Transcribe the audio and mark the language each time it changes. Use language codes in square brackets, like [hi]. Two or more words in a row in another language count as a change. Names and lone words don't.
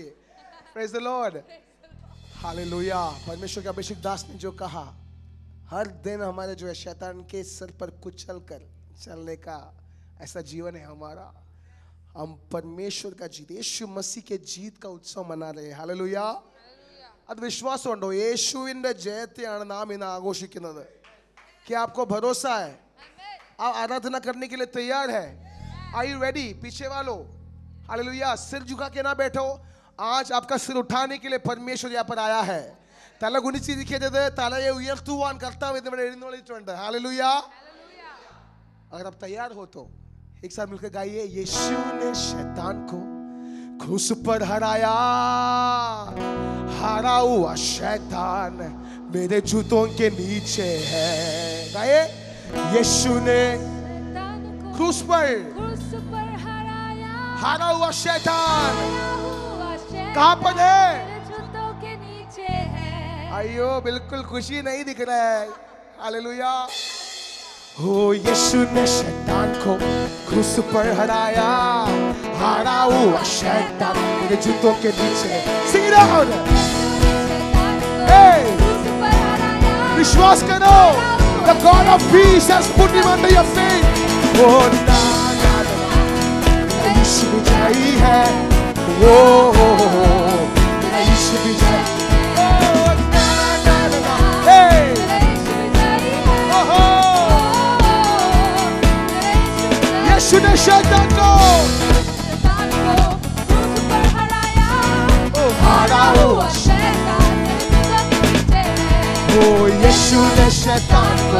[en] Praise the Lord, hallelujah. [hi] परमेश्वर के अभिषेक दास ने जो कहा, हर दिन हमारे जो है शैतान के सर पर कुचल कर चलने का ऐसा जीवन है हमारा। हम परमेश्वर का जीत, यीशु मसीह के जीत का उत्सव मना रहे हैं। [ml] हालेलुया। അത് വിശ്വാസമുണ്ടോ? യേശുവിന്റെ ജയത്തെയാണ് നാം ഇന്ന് ആഘോഷിക്കുന്നത്। [hi] क्या आपको भरोसा है? आप आराधना करने के लिए तैयार है? [en] Are you ready? [hi] पीछे वालों, हालेलुया। सिर झुका के ना बैठो, आज आपका सिर उठाने के लिए परमेश्वर यहाँ पर आया है। [ml] തല കുനിച്ചിരിക്കരുത്, തലയെ ഉയർത്തുവാൻ കർത്താവ് ഇവിടെ എഴുന്നള്ളിട്ടുണ്ട്। [hi] हालेलुया। अगर आप तैयार हो तो एक साथ मिलकर गाइए। यीशु ने शैतान को क्रूस पर हराया, हारा हुआ शैतान मेरे जूतों के नीचे है। गाइए। यीशु ने क्रूस पर हराया, हारा हुआ शैतान कहां पर है? अयो बिल्कुल खुशी नहीं दिख रहा है। हालेलुया। हो यीशु ने शैतान को क्रूस पर हराया, हारा हुआ शैतान मेरे जूतों के नीचे। [en] Sing it out। Hey, [hi] विश्वास करो, [en] the God of peace has put him under your feet। [hi] Oh ना ना ना, यीशु विजयी है। Oh यीशु विजयी। Oh ना ना ना, hey, यीशु ने शैतान को क्रूस पर हराया, यीशु ने शैतान को